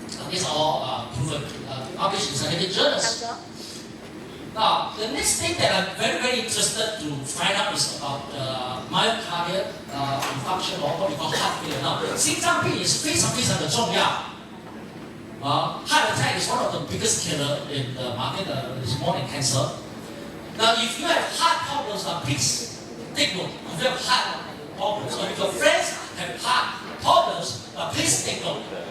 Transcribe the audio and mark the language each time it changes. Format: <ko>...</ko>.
<en>These are all proven, published in scientific journals. Now, the next thing that I'm very, very interested to find out is about myocardial infarction or what we call heart failure.</en> <zh>Now, 心脏病也是非常非常的重要。</zh> <en>Heart attack is one of the biggest killer in the market. It's more than cancer. Now, if you have heart problems, please take note. If you have heart problems, or if your friends have heart problems, please take note.</en>